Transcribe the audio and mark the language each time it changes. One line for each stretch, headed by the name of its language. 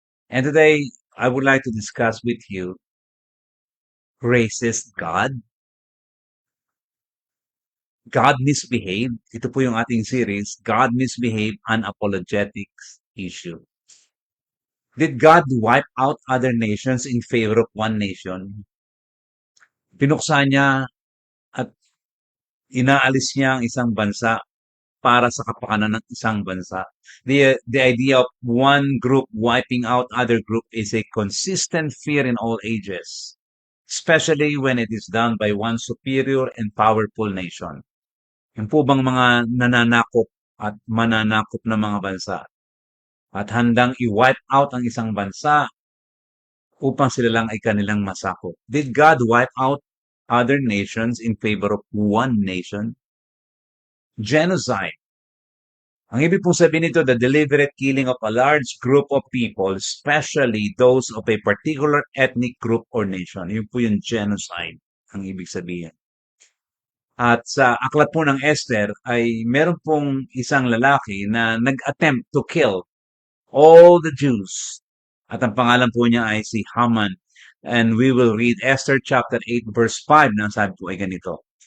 English: And today, I would like to discuss with you racist God. God misbehaved.
Filipino: Ito po yung ating series,
English: God misbehaved, an apologetics issue. Did God wipe out other nations in favor of one nation?
Filipino: Pinuksa niya at inaalis niya ang isang bansa para sa kapakanan ng isang bansa.
English: The idea of one group wiping out other group is a consistent fear in all ages, especially when it is done by one superior and powerful nation.
Filipino: Yung po bang mga nananakop at mananakop na mga bansa at handang i-wipe out ang isang bansa upang sila lang ay kanilang masakop.
English: Did God wipe out other nations in favor of one nation? Genocide.
Filipino: Ang ibig pong sabihin nito,
English: the deliberate killing of a large group of people, especially those of a particular ethnic group or nation.
Filipino: Yun po yung genocide, ang ibig sabihin. At sa aklat po ng Esther ay meron pong isang lalaki na nag-attempt
English: to kill all the Jews.
Filipino: At ang pangalan po niya ay si Haman.
English: And we will read Esther chapter 8 verse 5
Filipino: na sabi po ay ganito.